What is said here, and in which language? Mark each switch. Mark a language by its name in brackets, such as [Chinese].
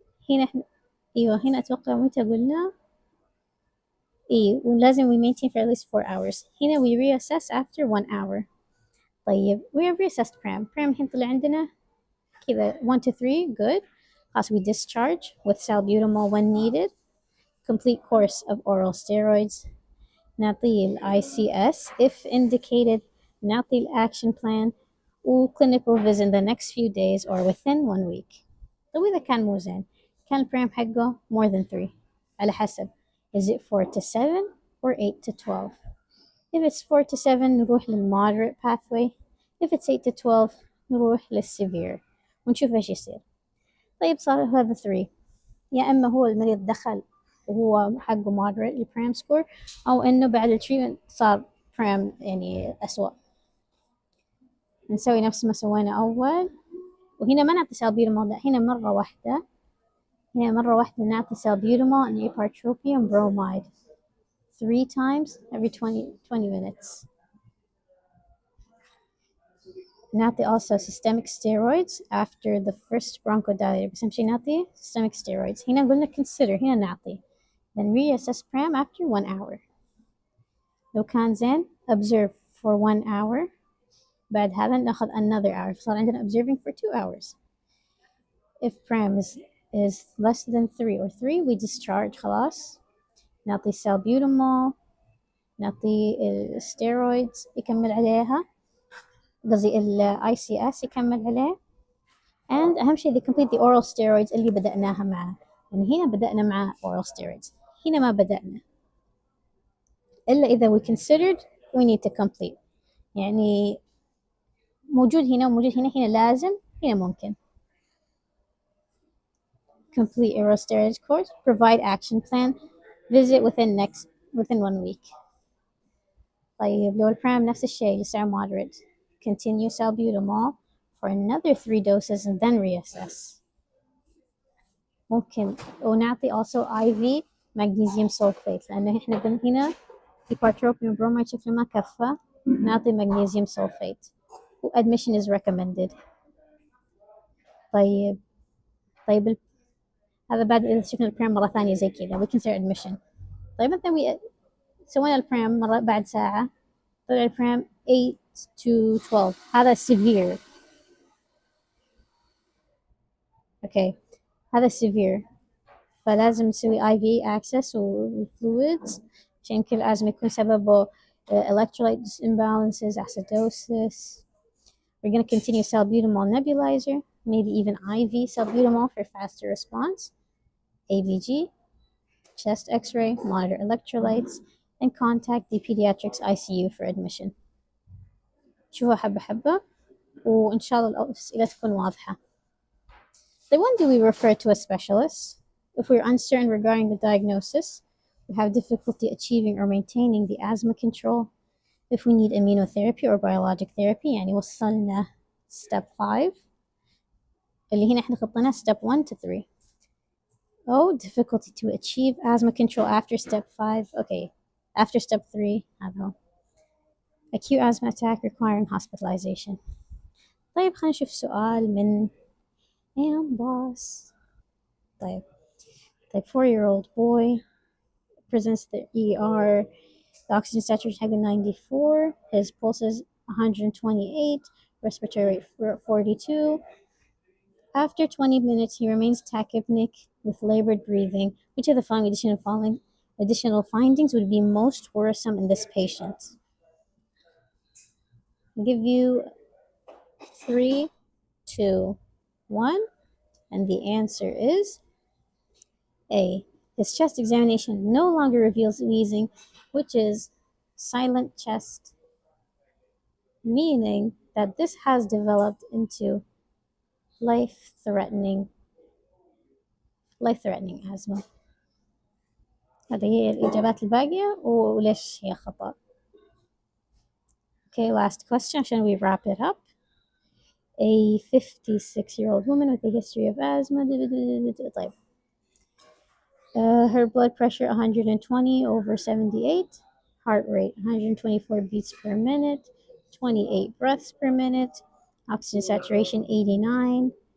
[Arabic] هنا ايوه هنا اتوقع متى قلنا ولازم [English] we maintain for at least 4 hours. هنا we reassess after 1 hour. طيب we have reassessed pram [Arabic] الحين طلع عندنا كذا [English] 1 to 3 good. خلاص we discharge with salbutamol when needed. Complete course of oral steroids. [Arabic] نعطي ال [English] ICS if indicated. نعطي ال action plan clinical visit in the next few days or within 1 week. [Arabic] طيب إذا كان مو زين كان البرام حقه [English] more than 3 [Arabic] على حسب [English] is it 4 to 7 or 8 to 12. If it's 4 to 7 نروح للmoderate pathway. If it's 8 to 12 نروح للsevere [Arabic] ونشوف إيش يصير. طيب صار هذا 3 يا إما هو المريض دخل وهو حقه moderate البرام سكور أو إنه بعد التريتمنت صار برام يعني أسوأ. نسوي نفس ما سوينا أول وهنا ما نعطي salbutamol هنا مرة واحدة نعطي [English] salbutamol and ipratropium bromide 3 times every 20 minutes. نعطي also systemic steroids after the first bronchodilator [Arabic] بس نمشي نعطي [English] systemic steroids. [Arabic] هنا قلنا [English] consider [Arabic] هنا نعطي [English] then reassess pram after 1 hour. [Arabic] لو كان زين [English] observe for 1 hour [Arabic] بعد هذا ناخذ [English] another hour [Arabic] صار عندنا [English] observing for 2 hours. If pram is less than 3 or 3 we discharge خلاص. [Arabic] نعطي salbutamol نعطي الستيرويدز يكمل عليها قصدي ال ICS يكمل عليه and أهم شيء [English] they complete the oral steroids [Arabic] اللي بدأناها معه. يعني هنا بدأنا مع oral steroids هنا ما بدأنا إلا إذا [English] we considered we need to complete [Arabic] يعني موجود هنا وموجود هنا لازم هنا ممكن [English] complete oral steroids course provide action plan visit within 1 week. [Arabic] طيب لو البرام نفس الشيء لسعر [English] moderate continue salbutamol for another 3 doses and then reassess. [Arabic] ممكن ونعطي also IV magnesium sulfate لأنه إحنا قلنا هنا ipratropium bromide شكله ما كفى نعطي magnesium sulfate [English] admission is recommended. [Arabic] طيب هذا بعد إذا شفنا البرام مرة ثانية زي كذا [English] we consider admission. [Arabic] طيب مثلا سوينا البرام مرة بعد ساعة طلع البرام 8 to 12 هذا severe. اوكي هذا severe فلازم نسوي IV access وفلويدز عشان كل أزمة يكون سببه electrolyte imbalances, acidosis. [English] We're going to continue salbutamol nebulizer, maybe even IV salbutamol for faster response, ABG, chest x-ray, monitor electrolytes, and contact the pediatrics ICU for admission. [Arabic] شوفوا حبة حبة وإن شاء الله الأسئلة تكون واضحة. [English] Then when do we refer to a specialist? If we're uncertain regarding the diagnosis, we have difficulty achieving or maintaining the asthma control, if we need immunotherapy or biologic therapy يعني وصلنا step 5 [Arabic] اللي هنا احنا خطينا [English] step 1 to 3. Oh, difficulty to achieve asthma control after step 5. Okay, after step 3 [Arabic] هذا هو. [English] Acute asthma attack requiring hospitalization. [Arabic] طيب خلينا نشوف سؤال من boss. [English] طيب 4-year-old boy presents to the ER. The oxygen saturation حقه 94, his pulse is 128, respiratory rate 42. After 20 minutes, he remains tachypnic with labored breathing. Which of the following additional findings would be most worrisome in this patient? I'll give you 3, 2, 1, and the answer is A. His chest examination no longer reveals wheezing, which is silent chest, meaning that this has developed into life-threatening asthma. [Arabic] هذه هي الإجابات الباقية وليش هي خطأ. [English] Okay, last question عشان we wrap it up. A 56-year-old woman with a history of asthma. طيب. Her blood pressure 120 over 78, heart rate 124 beats per minute, 28 breaths per minute, oxygen saturation 89.